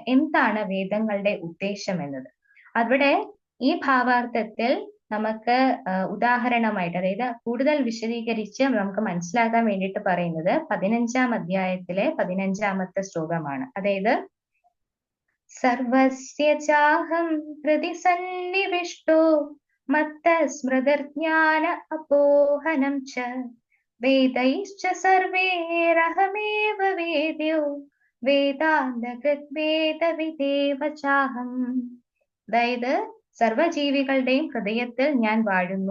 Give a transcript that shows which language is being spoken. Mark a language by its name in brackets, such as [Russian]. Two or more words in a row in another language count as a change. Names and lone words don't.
[Malayalam] എന്താണ് വേദങ്ങളുടെ ഉദ്ദേശം എന്നത് അവിടെ ഈ ഭാവാർത്ഥത്തിൽ നമുക്ക് ഉദാഹരണമായിട്ട്, അതായത് കൂടുതൽ വിശദീകരിച്ച് നമുക്ക് മനസ്സിലാക്കാൻ വേണ്ടിയിട്ട് പറയുന്നത് 15-ാം അധ്യായത്തിലെ 15-ാമത്തെ ശ്ലോകമാണ്. [Sanskrit] അതായത് സർവസ്യ ചാഹം ഹൃദി സന്നിവിഷ്ടോ മത്തസ്മൃതിർജ്ഞാന അപോഹനം ച വേദൈശ്ച സർവൈരഹമേവ വേദ്യോ വേദാന്തകൃദ്വേദവിദേവ ചാഹം. [Malayalam] അതായത് സർവജീവികളുടെയും ഹൃദയത്തിൽ ഞാൻ വാഴുന്നു.